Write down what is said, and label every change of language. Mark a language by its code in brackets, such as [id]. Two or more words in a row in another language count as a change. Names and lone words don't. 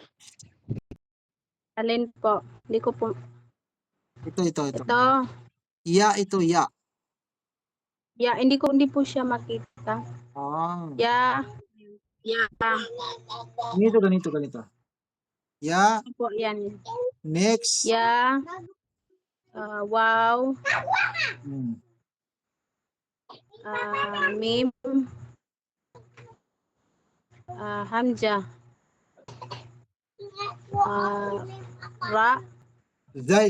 [tl] Alin po? Hindi ko po. Ito. Ito. Ya, ito, ya. Ya, hindi po siya makita. Ya. Ya. Ganito. Ya. Po, yan. Next. Ya. Wow. Mim. Hamza. Ra. Zal.